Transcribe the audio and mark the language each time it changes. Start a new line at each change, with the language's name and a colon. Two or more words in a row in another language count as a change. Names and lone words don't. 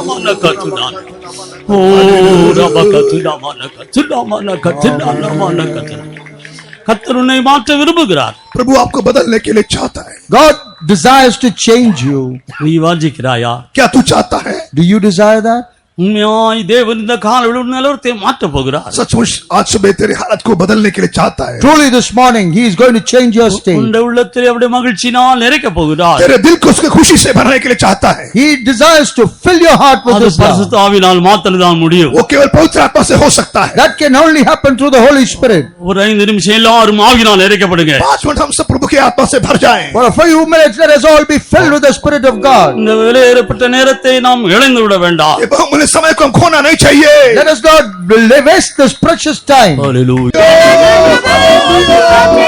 Tamil: கத்துனான். ஓ ரப கத்துனாமான கத்துனாமான கத்துனாமான கத்துனா. கர்த்தர் உன்னை மாற்ற விரும்புகிறார்.
Hindi: प्रभु आपको बदलने के लिए चाहता है.
English: God desires to change you.
Tamil: நீ வாஞ்சிக்கிறாயா?
Hindi: क्या तू चाहता है?
English: Do you desire that?
Tamil: உண்மையாய் தேவன் இந்த காலையில் நிலவரத்தை மாற்ற போகிறார்.
Hindi: सचमुच आज सुबह तेरी हालत को बदलने के लिए चाहता है.
English: Truly this morning he is going to change your state.
Tamil: உன்னுடைய உள்ளத்தில் அவருடைய மகிழ்ச்சியினால் நிறைக்க போகிறார்.
Hindi: तेरे दिल को उसके खुशी से भरने के लिए चाहता है.
English: He desires to fill your heart with
Tamil: அது
English: his love.
Tamil: பரிசுத்த ஆவியினால் மாத்திரம்தான் முடியும்.
Hindi: वो केवल पवित्र आत्मा से हो सकता है.
English: That can only happen through the Holy Spirit.
Tamil: ஒரு 5 நிமிஷம் எல்லாரும் ஆவியினால் நிறைக்கப்படுங்க.
Hindi: 5 मिनट हम सब प्रभु की आत्मा से भर जाएं.
English: For a few minutes let us all be filled with the Spirit of God.
Tamil: இந்த விலையேறப்பட்ட நேரத்தை நாம் இழந்து விட வேண்டாம்.
Hindi: ये बहुमूल्य समय को हम खोना नहीं चाहिए.
English: Let us not waste this precious time. Hallelujah.